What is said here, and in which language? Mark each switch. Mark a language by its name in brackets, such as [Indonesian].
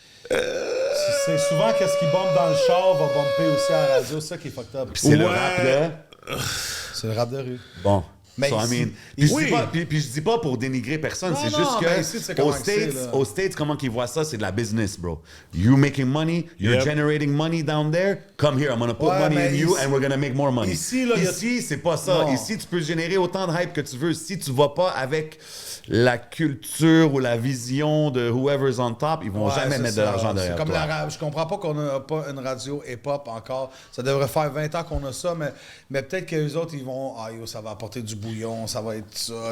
[French] C'est souvent qu'est-ce qui bombe dans le char va bumper aussi à la radio, c'est ça qui est fucked up. C'est le rap de. C'est le rap de rue. Bon. Mais so, puis je dis pas pour dénigrer personne, c'est juste que aux States, comment qu'ils voient ça, c'est de la business, bro. [English] You making money, you're generating money down there, come here, I'm gonna put money in you and we're gonna make more money. [French] Ici, c'est pas ça. Non. Ici, tu peux générer autant de hype que tu veux. Si tu vas pas avec la culture ou la vision de whoever's on top, ils vont jamais mettre de l'argent derrière comme toi. Je comprends pas qu'on n'a pas une radio hip-hop encore. Ça devrait faire 20 ans qu'on a ça, mais peut-être que les autres, ils vont, ça va apporter du bouillon, ça va être ça.